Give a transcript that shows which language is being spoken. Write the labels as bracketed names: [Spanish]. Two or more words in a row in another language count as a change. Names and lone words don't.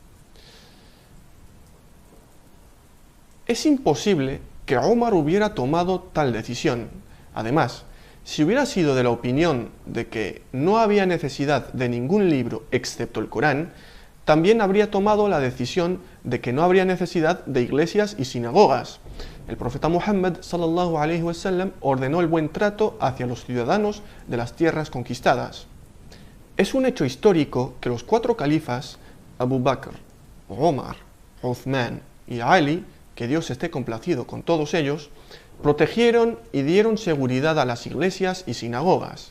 [Spanish] Es imposible que Omar hubiera tomado tal decisión. Además, si hubiera sido de la opinión de que no había necesidad de ningún libro excepto el Corán, también habría tomado la decisión de que no habría necesidad de iglesias y sinagogas. El profeta Muhammad [Arabic] صلى الله عليه وسلم [Spanish] ordenó el buen trato hacia los ciudadanos de las tierras conquistadas. Es un hecho histórico que los 4 califas, Abu Bakr, Omar, Uthman y Ali, que Dios esté complacido con todos ellos, protegieron y dieron seguridad a las iglesias y sinagogas.